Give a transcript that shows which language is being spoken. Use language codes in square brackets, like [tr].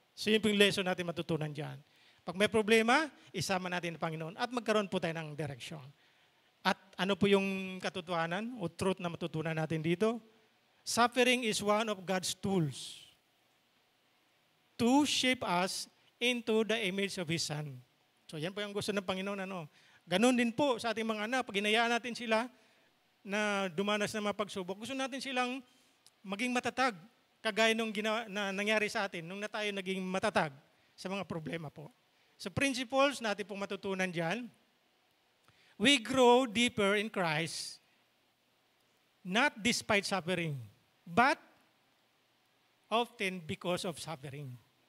[tl] So yun po yung lesson natin matutunan dyan. Pag may problema, isama natin ang Panginoon at magkaroon po tayo ng direction. At ano po yung katotohanan o truth na matutunan natin dito? [en] Suffering is one of God's tools to shape us into the image of His Son. [tl] So yan po yung gusto ng Panginoon. Ganon din po sa ating mga anak. Pag hinayaan natin sila na dumanas ng mga pagsubok, gusto natin silang maging matatag. Kagaya nung na nangyari sa atin, nung na tayo naging matatag sa mga problema po. So principles natin pong matutunan dyan. [en] We grow deeper in Christ, not despite suffering, but often because of suffering.